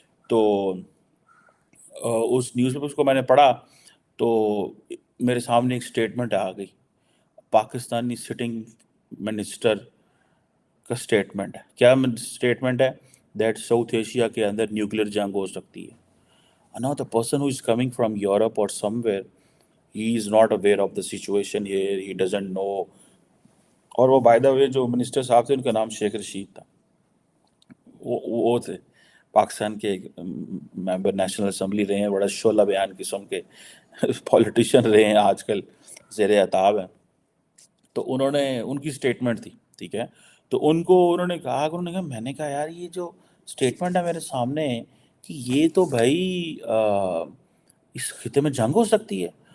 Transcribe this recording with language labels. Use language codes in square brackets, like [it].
[ur] تو اس news papers کو میں نے پڑھا تو میرے سامنے ایک سٹیٹمنٹ آ گئی, پاکستانی سٹنگ منسٹر کا سٹیٹمنٹ ہے. کیا سٹیٹمنٹ ہے؟ دیٹ ساؤتھ ایشیا کے اندر نیوکلیر جنگ ہو سکتی ہے. [en] Now the person who is coming from Europe or somewhere, he is not aware of the situation here, he doesn't know. [ur] اور وہ [en] by the way [ur] جو منسٹر صاحب تھے ان کا نام شیخ رشید تھا, وہ تھے پاکستان کے ممبر نیشنل اسمبلی رہے ہیں, بڑا شعلہ بیان قسم کے پولیٹیشین رہے ہیں, آج کل زیر عتاب ہیں. تو انہوں نے, ان کی سٹیٹمنٹ تھی, ٹھیک ہے, تو انہوں نے کہا میں نے کہا یار یہ جو سٹیٹمنٹ ہے میرے سامنے کہ یہ تو بھائی اس خطے میں جنگ ہو سکتی ہے.